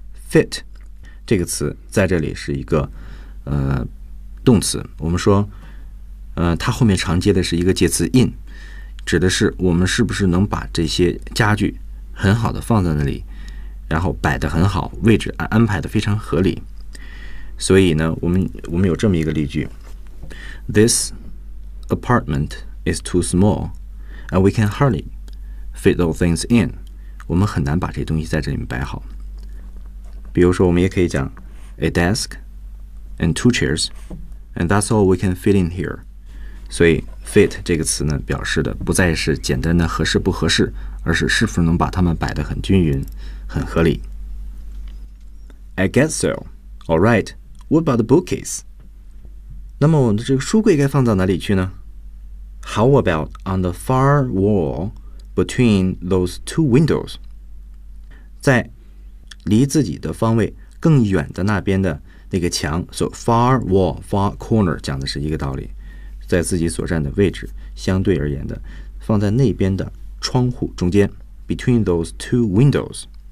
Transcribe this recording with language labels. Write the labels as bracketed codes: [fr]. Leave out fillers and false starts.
[zh] Fit 这个词在这里是一个动词，我们说它后面常接的是一个介词 in， 指的是我们是不是能把这些家具很好的放在那里，然后摆得很好，位置安排得非常合理。所以呢我们有这么一个例句， [en] This apartment is too small and we can hardly fit all things in. [zh] 我们很难把这东西在这里面摆好。比如说我们也可以讲 [en] a desk and two chairs, and that's all we can fit in here. [zh] 所以 fit 这个词呢表示的不再是简单的合适不合适，而是是否能把它们摆得很均匀很合理。 [en] I guess so. All right, what about the bookcase? [zh] 那么我们的这个书柜该放到哪里去呢？ [en] How about on the far wall between those two windows? [zh] 在离自己的方位更远的那边的那个墙 [en] So far wall, far corner [zh] 讲的是一个道理，在自己所站的位置相对而言的放在那边的窗户中间 [en] Between those two windows